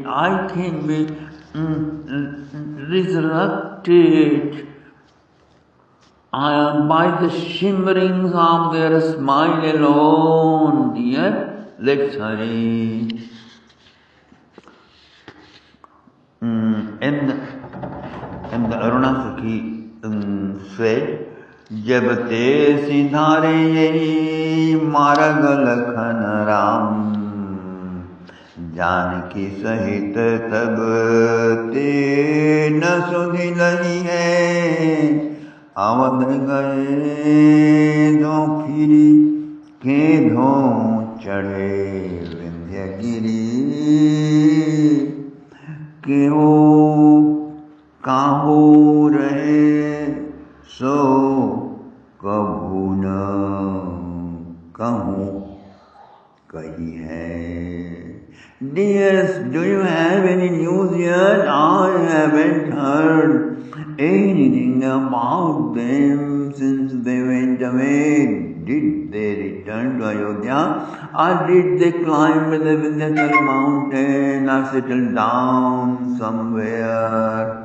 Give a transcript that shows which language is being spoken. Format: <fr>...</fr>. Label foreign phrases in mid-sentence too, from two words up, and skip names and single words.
<en>I can be resurrected by the shimmerings of their smile alone. Dear, let's hurry. And the Aruna Sakhi said,</en> <bra>जब ते सिधारे यही मार्ग लखन राम जानकी सहित तब ते न सुधि लही है अवध गए जो फिरी के धो चढ़े विंध्यगिरी के हो काहू रहे सो कभू न कहूँ कही है.</bra> <en>Dears, do you have any news yet? I haven't heard anything about them since they went away. did they return to Ayodhya, or did they climb the Vindhyachal mountain or settle down somewhere?</en>